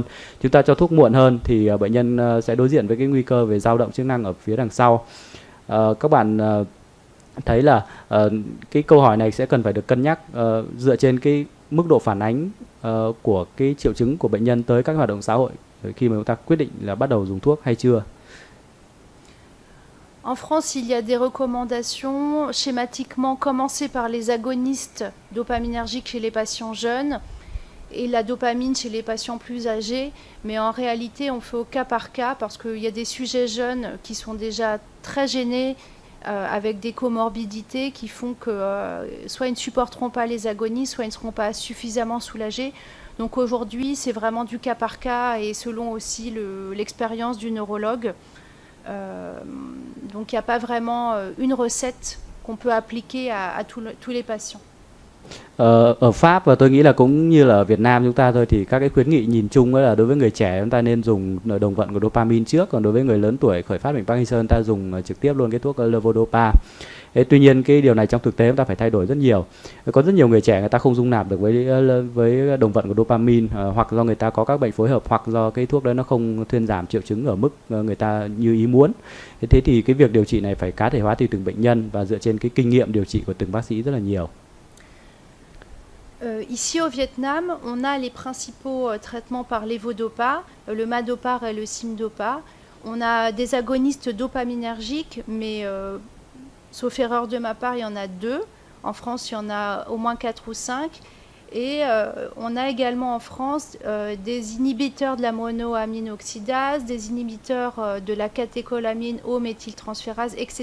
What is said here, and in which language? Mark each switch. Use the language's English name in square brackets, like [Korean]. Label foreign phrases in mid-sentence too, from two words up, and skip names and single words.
[Vietnamese] Chúng ta cho thuốc muộn hơn thì bệnh nhân sẽ đối diện với cái nguy cơ về dao động chức năng ở phía đằng sau. Các bạn thấy là cái câu hỏi này sẽ cần phải được cân nhắc dựa trên cái mức độ phản ánh của cái triệu chứng của bệnh nhân tới các hoạt động xã hội khi mà chúng ta quyết định là bắt đầu dùng thuốc hay chưa. [French] En France, il y a des recommandations schématiquement commencer par les agonistes dopaminergiques chez les patients jeunes et la dopamine chez les patients plus âgés. Mais en réalité, on fait au cas par cas parce qu'il y a des sujets jeunes qui sont déjà très gênés avec des comorbidités qui font que soit ils ne supporteront pas les agonistes, soit ils ne seront pas suffisamment soulagés. Donc aujourd'hui, c'est vraiment du cas par cas et selon aussi l'expérience du neurologue. Donc il n'y a pas vraiment une recette qu'on peut appliquer à tous les patients. [Vietnamese] Ở Pháp và tôi nghĩ là cũng như là ở Việt Nam chúng ta thôi thì các cái khuyến nghị nhìn chung là đối với người trẻ chúng ta nên dùng đồng vận của dopamine trước, còn đối với người lớn tuổi khởi phát bệnh Parkinson ta dùng trực tiếp luôn cái thuốc levodopa. Tuy nhiên cái điều này trong thực tế chúng ta phải thay đổi rất nhiều. Có rất nhiều người trẻ người ta không dung nạp được với đồng vận của dopamine, hoặc do người ta có các bệnh phối hợp, hoặc do cái thuốc đấy nó không thuyên giảm triệu chứng ở mức người ta như ý muốn. Thế thì cái việc điều trị này phải cá thể hóa tùy từng bệnh nhân và dựa trên cái kinh nghiệm điều trị của từng bác sĩ rất là nhiều. [French] Ici au Vietnam, on a les principaux traitements par levodopa, le Madopar et le Simdopa. On a des agonistes dopaminergiques, mais sauf erreur de ma part, il y en a 2. En France, il y en a au moins 4 ou 5. Et on a également en France des inhibiteurs de la monoamine oxydase, des inhibiteurs de la catécholamine O-méthyltransférase, etc.